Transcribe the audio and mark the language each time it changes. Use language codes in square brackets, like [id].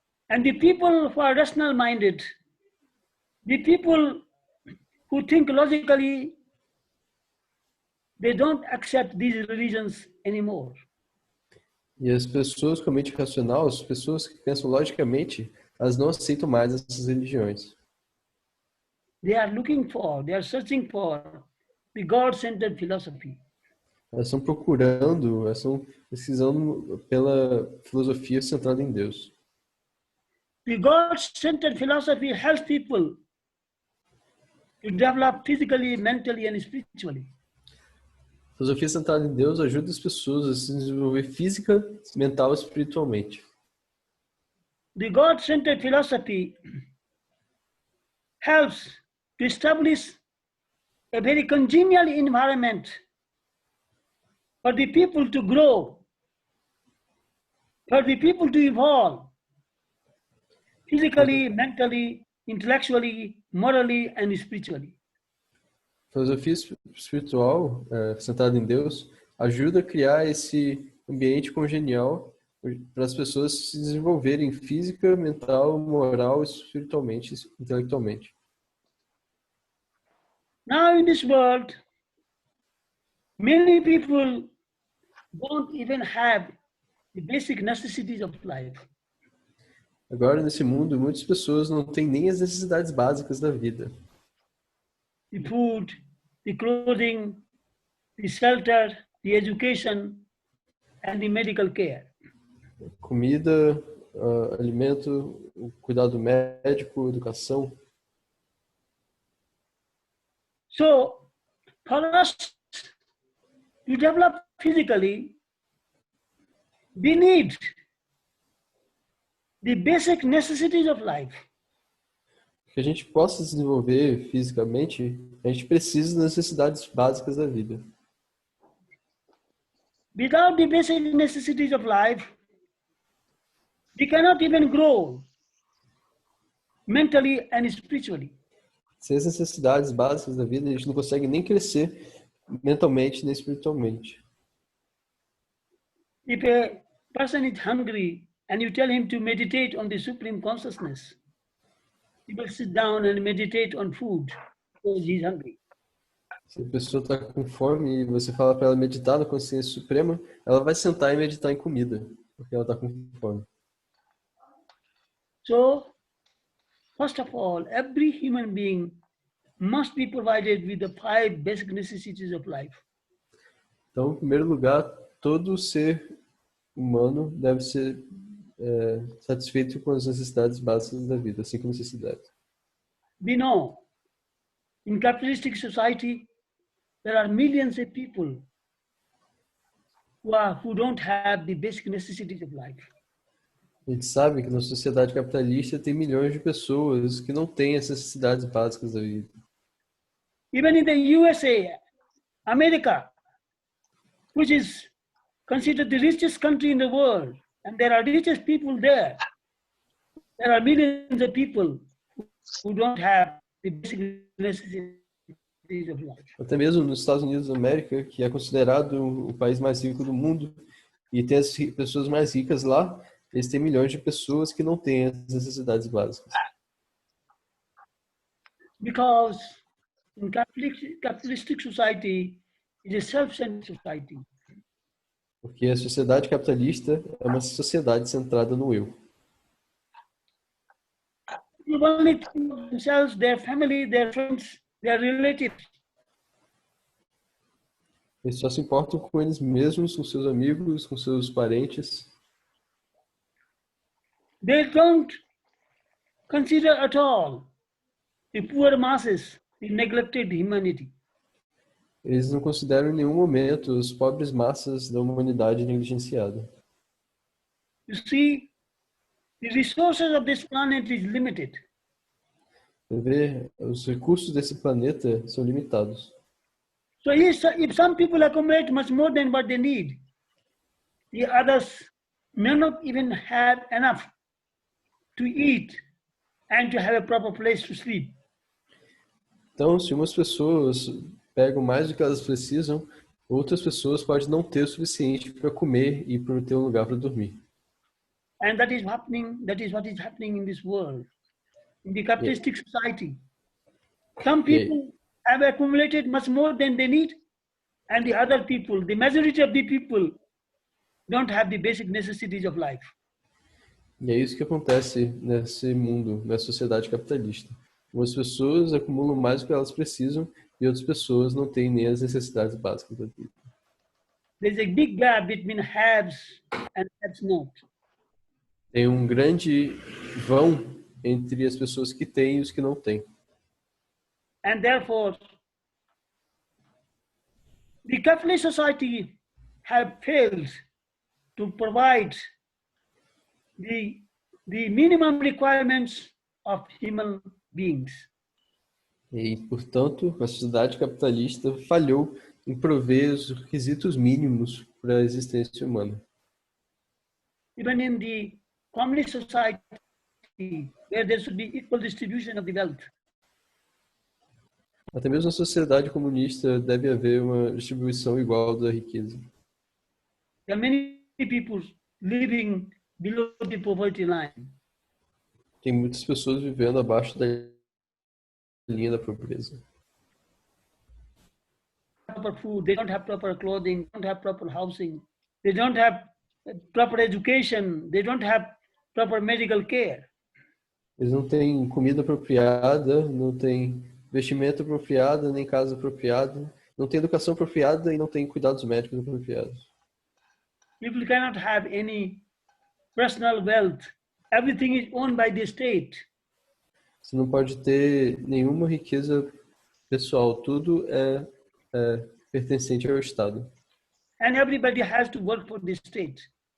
[en] And the people who are rational minded, the people who think logically, they don't accept these religions anymore. [pt] E as pessoas com a mente racional, as pessoas que pensam logicamente, elas não aceitam mais essas religiões. [en] They are searching for the God-centered philosophy. [pt] Elas estão procurando, elas estão pesquisando pela filosofia centrada em Deus. [en] The God-centered philosophy helps people to develop physically, mentally, and spiritually. [pt] A filosofia centrada em Deus ajuda as pessoas a se desenvolver física, mental e espiritualmente. [en] The God-centered philosophy helps to establish a very congenial environment for the people to grow, for the people to evolve physically, mentally, intellectually, morally, and spiritually. [pt] A filosofia espiritual, centrada em Deus, ajuda a criar esse ambiente congenial para as pessoas se desenvolverem física, mental, moral, espiritualmente, intelectualmente. [en] Now in this world, many people don't even have the basic necessities of life. [pt] Agora, nesse mundo, muitas pessoas não têm nem as necessidades básicas da vida. [en] The food, the clothing, the shelter, the education, and the medical care. [pt] Comida, alimento, o cuidado médico, educação. [en] So, for us to develop physically, we need the basic necessities of life. [pt] Que a gente possa se desenvolver fisicamente, a gente precisa das necessidades básicas da vida. [en] Without the basic necessities of life, we cannot even grow mentally and spiritually. [pt] Sem as necessidades básicas da vida, a gente não consegue nem crescer mentalmente nem espiritualmente. [en] If a person is hungry and you tell him to meditate on the Supreme Consciousness, he will sit down and meditate on food because he is hungry. [pt] Se a pessoa está com fome e você fala para ela meditar na consciência suprema, ela vai sentar e meditar em comida, porque ela está com fome. [en] So, first of all, every human being must be provided with the 5 basic necessities of life. [pt] Então, em primeiro lugar, todo ser humano deve ser satisfeito com as necessidades básicas da vida, 5 necessidades. [en] We know in capitalistic society there are millions of people who don't have the basic necessities of life. [pt] A gente sabe que na sociedade capitalista tem milhões de pessoas que não têm as necessidades básicas da vida. [en] Even in the USA, America, which is considered the richest country in the world, and there are richest people there, there are millions of people who don't have the basic necessities of life. [pt] Até mesmo nos Estados Unidos da América, que é considerado o país mais rico do mundo, e tem as pessoas mais ricas lá, eles têm milhões de pessoas que não têm as necessidades básicas. [en] Because in capitalistic society, it is a self-centered society. [pt] Porque a sociedade capitalista é uma sociedade centrada no eu. [en] People only think of themselves, their family, their friends, their relatives. [pt] Eles só se importam com eles mesmos, com seus amigos, com seus parentes. [en] They don't consider at all the poor masses, the neglected humanity. [pt] Eles não consideram em nenhum momento as pobres massas da humanidade negligenciada. [en] You see, the resources of this planet is limited. [pt] Você vê, os recursos desse planeta são limitados. [en] So if some people accumulate much more than what they need, the others may not even have enough to eat and to have a proper place to sleep. [pt] Então, se umas pessoas pegam mais do que elas precisam, outras pessoas podem não ter o suficiente para comer e para ter um lugar para dormir. [en] And that is what is happening in this world, in the capitalistic society. Some people have accumulated much more than they need, and the other people, the majority of the people, don't have the basic necessities of life. [pt] E é isso que acontece nesse mundo, nessa sociedade capitalista. Umas pessoas acumulam mais do que elas precisam e outras pessoas não têm nem as necessidades básicas da vida. [en] There's a big gap between haves and haves not. [pt] Tem um grande vão entre as pessoas que têm e os que não têm. [en] And therefore, the capitalist society have failed to provide the minimum requirements of human beings. [pt] E, portanto, a sociedade capitalista falhou em prover os requisitos mínimos para a existência humana. [en] Even in the communist society, where there should be equal distribution of the wealth, [pt] Até mesmo na sociedade comunista deve haver uma distribuição igual da riqueza. [en] there are many people living below the poverty line. [pt] Tem muitas pessoas vivendo abaixo da linha da pobreza. [en] Proper food, they don't have proper clothing, don't have proper housing, they don't have proper education, they don't have proper medical care. [pt] Eles não têm comida apropriada, não têm vestimento apropriado, nem casa apropriada, não têm educação apropriada e não têm cuidados médicos apropriados. [en] People cannot have any personal wealth. Everything is owned by the state. [pt] Você não pode ter nenhuma riqueza pessoal, tudo é pertencente ao Estado. [en] And everybody has to work for the state.